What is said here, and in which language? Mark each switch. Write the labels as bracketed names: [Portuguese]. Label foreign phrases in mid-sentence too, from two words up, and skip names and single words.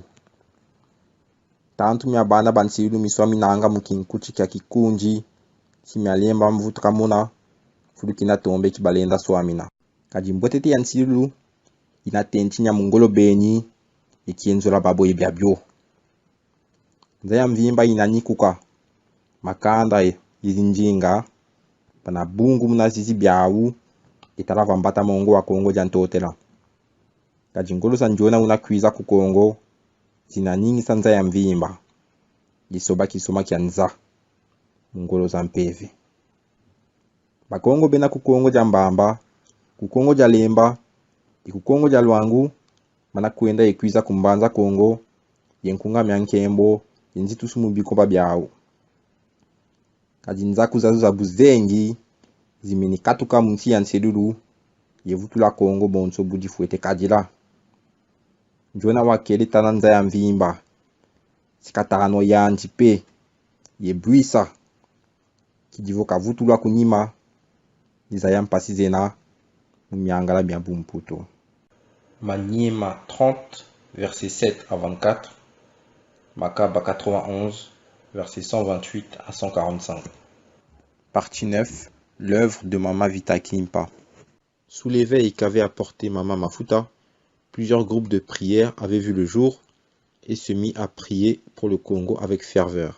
[Kongo] Tantu mya bana ba nsilulu miswa minanga mukinkuchi kya kikunji, si mya lemba mvutu kamuna, fulukina tombe kibalenda swamina. Kajimbotete ya nsilulu, inatenti nya mungolo beni, ikienzola babo yebiabyo. Nzaya mvimba inanikuka, makanda yizinjinga, pana bungu munazizi biawu, italava mbata mongo wa Congo Diantotela. Kajingolo sanjona unakwiza ku Congo, zinaningi sanza ya mvimba, yisoba kisoma kya nza, mungolo za mpeve. Bakongo bena ku Congo Diambamba, ku Congo Dialemba, ku Congo Dialwangu, mana kuenda yekwiza kumbanza Congo, yenkunga myankembo, yenzitusu mubikoba biawu. Kajinzaku zazu za buzengi, zimeni katuka munsi ya nselulu, yevutula Congo bonso budi fuete kajila. Njona wakele tananza ya mvimba, sikatano ya njipe, yebuisa, kijivoka vutula kunima, nizaya mpasizena, mumiangala biambu mputo. [French] Maniema 30, verset 7 à 24, Makaba 91, verset 128 à 145. Partie 9, l'œuvre de Mama Vita Kimpa. Sous l'éveil qu'avait apporté Mama Mafuta, plusieurs groupes de prière avaient vu le jour et se mit à prier pour le Congo avec ferveur.